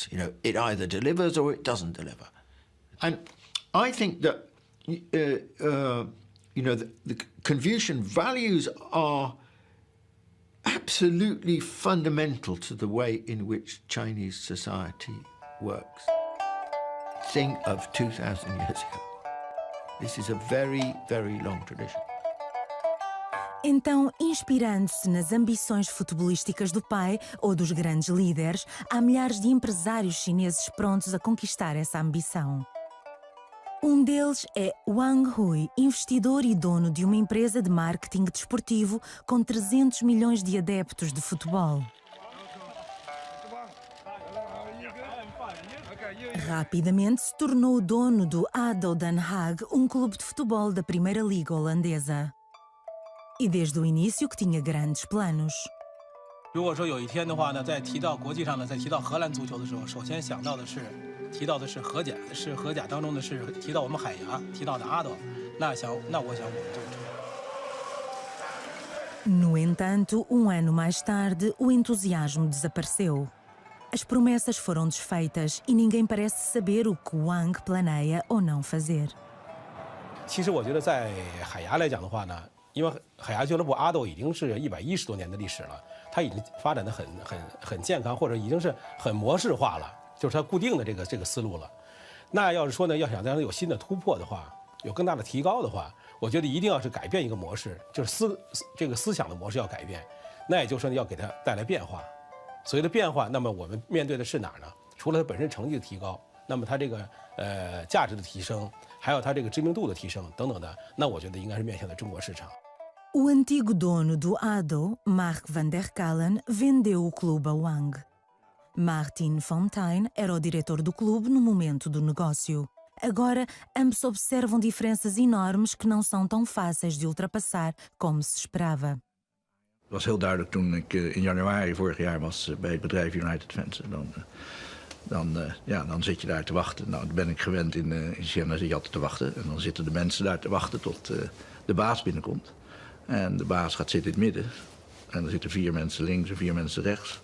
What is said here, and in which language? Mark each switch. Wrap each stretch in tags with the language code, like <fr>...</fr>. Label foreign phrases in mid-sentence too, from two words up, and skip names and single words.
<en>It either delivers or it doesn't deliver. And I think that, the Confucian values are absolutely fundamental to the way in which Chinese society works. Think of 2,000 years ago. This is a very, very long tradition.</en> <pt>Então, inspirando-se nas ambições futebolísticas do pai ou dos grandes líderes, há milhares de empresários chineses prontos a conquistar essa ambição. Um deles é Wang Hui, investidor e dono de uma empresa de marketing desportivo com 300 milhões de adeptos de futebol. Rapidamente se tornou o dono do ADO Den Haag, um clube de futebol da Primeira Liga holandesa. E desde o início que tinha grandes planos.</pt> <zh>如果说有一天的话呢，在提到国际上呢，在提到荷兰足球的时候，首先想到的是提到的是荷甲，是荷甲当中的是提到我们海牙，提到的阿斗，那我想我们就。</zh> <pt>No entanto, ano mais tarde, o entusiasmo desapareceu. As promessas foram desfeitas e ninguém parece saber o que Wang planeia ou não fazer.</pt> <zh>其实我觉得在海牙来讲的话呢，因为海牙俱乐部阿斗已经是110多年的历史了，它已经发展的很健康，或者已经是很模式化了，就是它固定的这个思路了。那要是说呢，要想让它有新的突破的话，有更大的提高的话，我觉得一定要是改变一个模式，就是思想的模式要改变。那也就是说要给它带来变化。所谓的变化，那么我们面对的是哪儿呢？除了它本身成绩的提高，那么它这个价值的提升， 还有它这个知名度的提升等等的，那我觉得应该是面向的中国市场。</zh> <pt>O antigo dono do ADO, Mark van der Kallen, vendeu o clube a Wang. Martin Fontaine era o diretor do clube no momento do negócio. Agora, ambos observam diferenças enormes que não são tão fáceis de ultrapassar como se esperava.</pt> <nl>Het was heel duidelijk toen ik in januari vorig jaar was bij het bedrijf United Fence. Dan zit je daar te wachten. Nou, dan ben ik gewend in Cia NOM, zit je altijd te wachten. En dan zitten de mensen daar te wachten tot de baas binnenkomt. En de baas gaat zitten in het midden. En er zitten 4 mensen links en 4 mensen rechts.</nl>